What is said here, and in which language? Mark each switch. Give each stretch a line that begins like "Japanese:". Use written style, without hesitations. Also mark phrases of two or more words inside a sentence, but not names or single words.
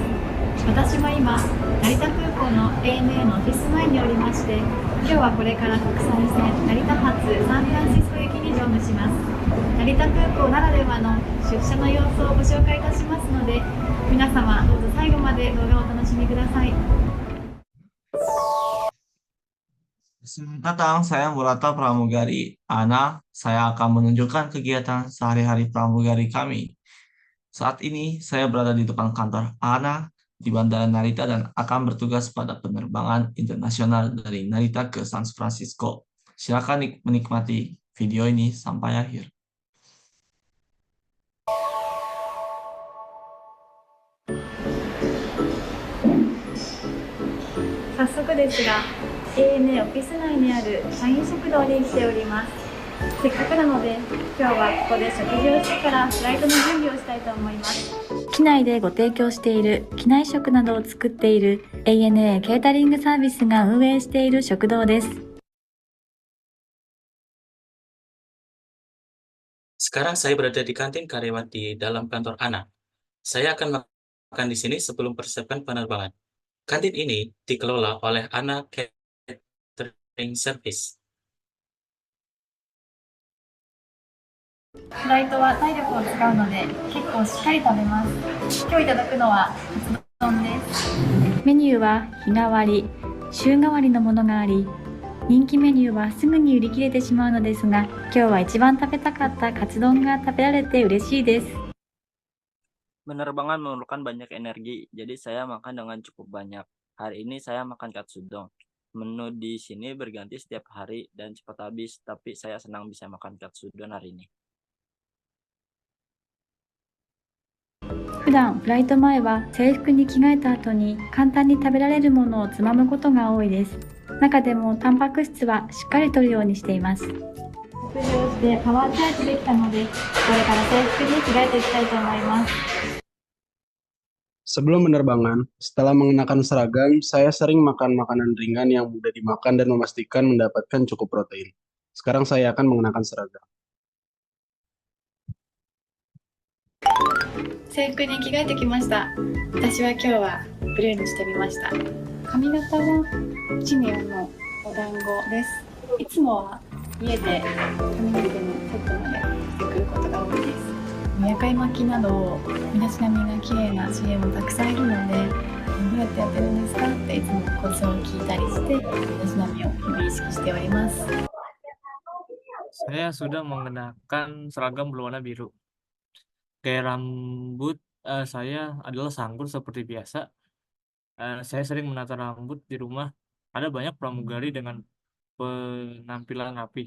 Japanese: 私は今、成田空港の ANA のオフィス前におりまして、今日はこれから国際線成田発サンフランシスコ行きに乗務します。成田空港ならではの出社の様子をご紹介いたしますので、皆様どうぞ最後まで動画をお楽しみください。
Indonesian: Selamat datang, saya Murata Pramugari. Saya akan menunjukkan kegiatan sehari-hari pramugari kami. Saat ini, saya berada di depan kantor Ana di Bandara Narita dan akan bertugas pada penerbangan internasional dari Narita ke San Francisco. Silakan menikmati video ini sampai akhir.
Japanese: 早速ですが、ANA オフィス内にある社員食堂に来ております。せっかくなので、今日はここで食事をしてからフライトの準備をしたいと思います。機内でご提供している機内食などを作っている ANA ケータリングサービスが運営している食堂です。
Indonesian: Sekarang saya berada di kantin karyawan di dalam kantor Ana. Saya akan makan di sini sebelum persiapan penerbangan. Kantin ini dikelola oleh Ana Catering Service.
Japanese: フライトは体力を使うので結構しっかり食べます。今日いただくのはカツ丼です。メニューは日替わり、週替わりのものがあり、人気メニューはすぐに売り切れてしまうのですが、今日は一番食べたかったカツ丼が食べられて嬉しいです。
Indonesian: Penerbangan memerlukan banyak energi, jadi saya makan dengan cukup banyak. Hari ini saya makan katsudon. Menu di sini berganti setiap hari dan cepat habis, tapi saya senang bisa makan katsudon hari ini.
Japanese: 普段フライト前は制服に着替えた後に簡単に食べられるものをつまむことが多いです。中でもタンパク質はしっかり摂るようにしています。食事をしてパワーチャージできたので、これから制服に着替えていきたいと思います。
Indonesian: Sebelum penerbangan, setelah mengenakan seragam, saya sering makan makanan ringan yang mudah dimakan dan memastikan mendapatkan cukup protein. Sekarang saya akan mengenakan seragam.
Japanese: 制服に着替えてきました。私は今日はブルーにしてみました。髪型はシニアのお団子です。いつもは家で髪の毛のセットまでしてくることが多いです。夜会巻きなど身だしなみが綺麗な CA もたくさんいるので、どうやってやってるんですかっていつもコツを聞いたりして、身だしなみを日々意識しております。
Indonesian: Saya sudah mengenakan seragam berwarna biru. Gaya rambut saya adalah sangkur seperti biasa. Saya sering menata rambut di rumah. Ada banyak pramugari dengan penampilan rapi.